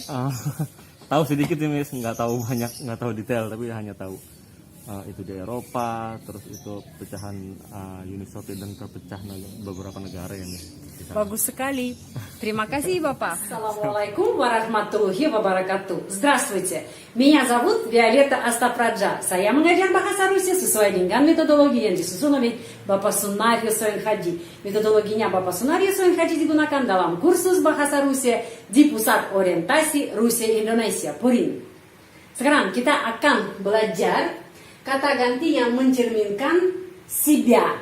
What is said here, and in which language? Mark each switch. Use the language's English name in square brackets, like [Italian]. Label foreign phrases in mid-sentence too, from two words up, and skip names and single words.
[Indonesian] Tahu sedikit ya, Miss. Nggak tahu banyak, nggak tahu detail, tapi hanya tahu itu di Eropa, terus itu pecahan Uni Soviet dan terpecah beberapa negara ya, Miss. Di sana. Bagus sekali. Terima kasih Bapak. [Arabic] السلام عليكم ورحمة الله وبركاته. [Russian] Здравствуйте. Меня зовут Виолетта Астапраджа. [Indonesian] Saya mengajar bahasa Rusia sesuai dengan metodologi yang disusun oleh Bapak Sunario Soenhaji. Metodologinya Bapak Sunario Soenhaji digunakan dalam kursus bahasa Rusia di Pusat Orientasi Rusia Indonesia, Purin. Sekarang kita akan belajar kata ganti yang mencerminkan себя.